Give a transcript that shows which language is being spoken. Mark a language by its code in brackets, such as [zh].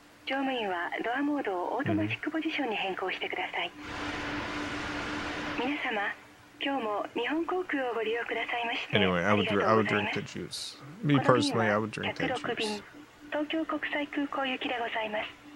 [ja] 乗務員はドアモードをオートマチックポジションに変更してください。皆様、今日も日本航空をご利用くださいまして [en] Anyway, I would drink the juice. Me personally, I would drink that juice. [ja] 東京国際空港行きでございます。